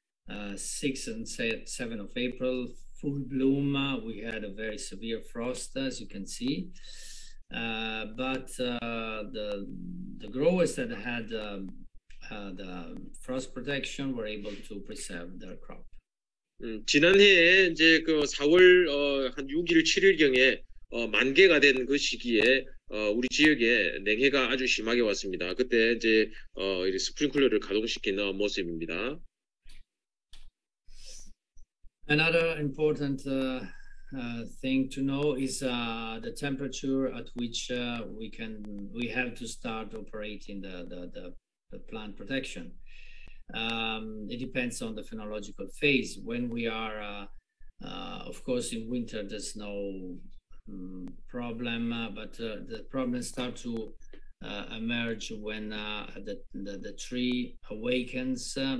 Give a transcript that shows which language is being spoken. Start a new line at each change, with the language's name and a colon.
English: 6 and 7 of April, full bloom. We had a very severe frost, as you can see. But the growers that had the frost protection were able to preserve their crop.
Korean: 지난해에 이제 그 4월 한 6일, 7일경에 만개가 된 그 시기에 우리 지역에 냉해가 아주 심하게 왔습니다. 그때 이제 스프링클러를 가동시키는 모습입니다.
English: Another important thing to know is the temperature at which we have to start operating the plant protection. It depends on the phenological phase. When we are, of course, in winter, there's no problem, but the problems start to emerge when the tree awakens.